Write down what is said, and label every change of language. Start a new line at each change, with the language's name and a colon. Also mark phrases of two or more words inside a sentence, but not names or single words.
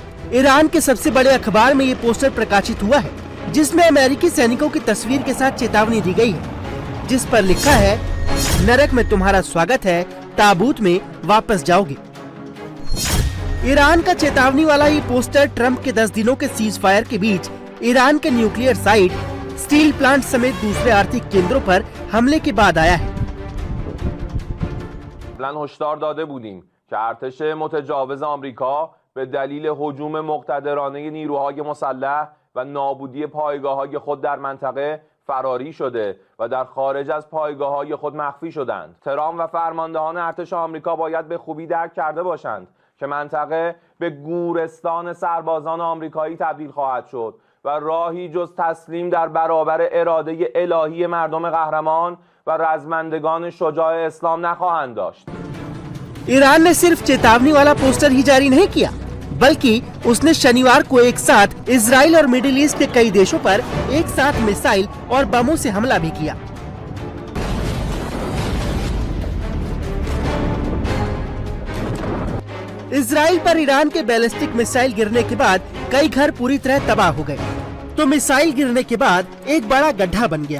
Hindi: ईरान के सबसे बड़े अखबार में ये पोस्टर प्रकाशित हुआ है, जिसमें अमेरिकी सैनिकों की तस्वीर के साथ चेतावनी दी गई है, जिस पर लिखा है, नरक में तुम्हारा स्वागत है, ताबूत में वापस जाओगे। ईरान का चेतावनी वाला ये पोस्टर ट्रंप के 10 दिनों के
English: cease fire
Hindi: के बीच ईरान के
English: nuclear site, steel plant
Hindi: समेत दूसरे आर्थिक केंद्रों पर हमले के बाद आया है।
Persian: هشدار داده بودیم که ارتش متجاوز آمریکا به دلیل هجوم مقتدرانه نیروهای مسلح و نابودی پایگاه‌های خود در منطقه فراری شده و در خارج از پایگاه‌های خود مخفی شدند. ترامپ و فرماندهان ارتش آمریکا باید به خوبی درک کرده باشند که منطقه به گورستان سربازان آمریکایی تبدیل خواهد شد و راهی جز تسلیم در برابر اراده الهی مردم قهرمان و رزمندگان شجاع اسلام نخواهند داشت.
Hindi: ईरान ने सिर्फ चेतावनी वाला पोस्टर ही जारी नहीं किया, बल्कि उसने शनिवार को एक साथ इजराइल और मिडिल ईस्ट के कई देशों पर एक साथ मिसाइल और बमों से हमला भी किया। इजराइल पर ईरान के
English: ballistic missile
Hindi: गिरने के बाद कई घर पूरी तरह तबाह हो गए, तो मिसाइल गिरने के बाद एक बड़ा गड्ढा बन गया।